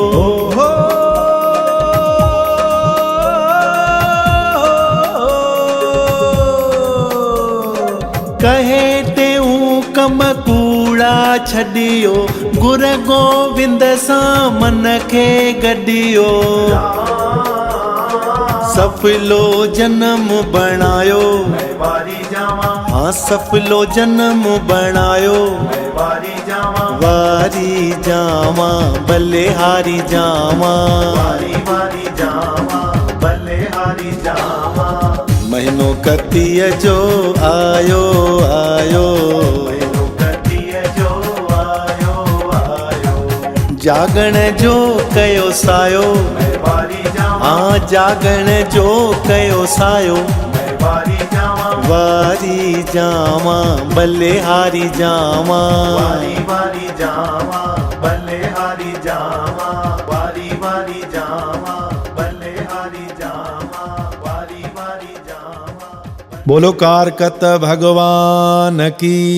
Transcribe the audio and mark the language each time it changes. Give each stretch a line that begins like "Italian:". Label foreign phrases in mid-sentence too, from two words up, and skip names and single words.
Sindhi: कहे टेऊं कम कूड़ा छड़ियो गुर गोविंद सां मन खे गॾियो सफलो जन्म बणायो हाँ सफलो जन्म बणायो वारी जावा बलिहारी जावा महीनो कतीअ जो आयो आयो जागण जो कयो सायो हाँ जागण जो कयो सायो वारी जावा बलिहारी जावा
Hindi: बोलो कारकत भगवान की